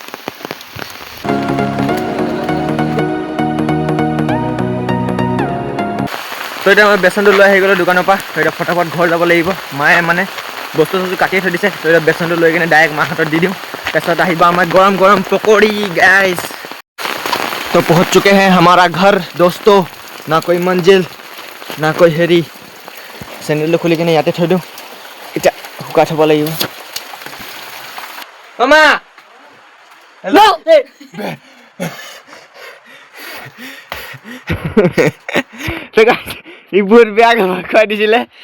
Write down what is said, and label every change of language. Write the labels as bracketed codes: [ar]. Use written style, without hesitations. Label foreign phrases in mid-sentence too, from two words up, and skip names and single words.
[as] তো এতিয়া মই বেচনটো লৈ আহি গ'লোঁ দোকানৰ পৰা। তো এতিয়া ফটাফট ঘৰ যাব লাগিব। মায়ে মানে বস্তু কাটিয়ে থৈ দিছে। তো এতিয়া বেচনটো লৈ কিনে ডাইৰেক্ট মাৰ হাতত দি দিওঁ। তাৰপিছত আহিব আমাৰ গৰম গৰম পকৰি গাইছ। [hi] तो पहुँच चुके हैं हमारा घर दोस्तों। ना कोई मंजिल ना कोई हेरी। [as] চেণ্ডেলটো খুলি কিনে ইয়াতে থৈ দিওঁ, এতিয়া শুকাই থ'ব লাগিব। মা হেল্ল' ই বহুত বেয়া খুৱাই দিছিলে।